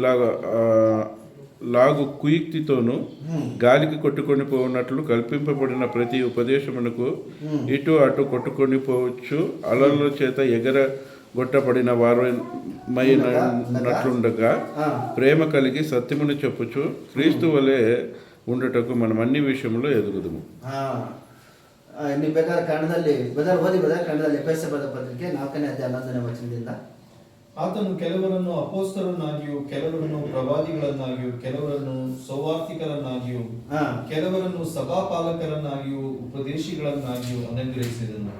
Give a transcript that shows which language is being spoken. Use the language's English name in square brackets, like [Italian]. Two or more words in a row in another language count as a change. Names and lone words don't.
[Telugu] లాగు కుయుక్తితోనూ గాలికి కొట్టుకొని పోవునట్లు కల్పింపబడిన ప్రతి ఉపదేశమునకు ఇటు అటు కొట్టుకొని పోవచ్చు, అలల చేత ఎగరగొట్టబడిన వారైనట్లుండగా ప్రేమ కలిగి సత్యమును చెప్పుచు క్రీస్తు వలె ఉండుటకు మనం అన్ని విషయంలో ఎదుగుదుము. [Kannada] ನೀವು ಬೇಕಾದ್ರೆ ಕನ್ನಡದಲ್ಲಿ ಓದಿ ಕನ್ನಡದಲ್ಲಿ ಎಫೆಸದ ಪತ್ರಿಕೆ 4ನೇ ಅಧ್ಯಾಯ 11ನೇ ವಚನದಿಂದ. ಆತನು ಕೆಲವರನ್ನು ಅಪೊಸ್ತಲರನ್ನಾಗಿಯೂ, ಕೆಲವರನ್ನು ಪ್ರವಾದಿಗಳನ್ನಾಗಿಯೂ, ಕೆಲವರನ್ನು ಸೌವಾರ್ತಿಕರನ್ನಾಗಿಯೂ, ಕೆಲವರನ್ನು ಸಭಾಪಾಲಕರನ್ನಾಗಿಯೂ, ಉಪದೇಶಿಗಳನ್ನಾಗಿಯೂ ಅನುಗ್ರಹಿಸಿದನು.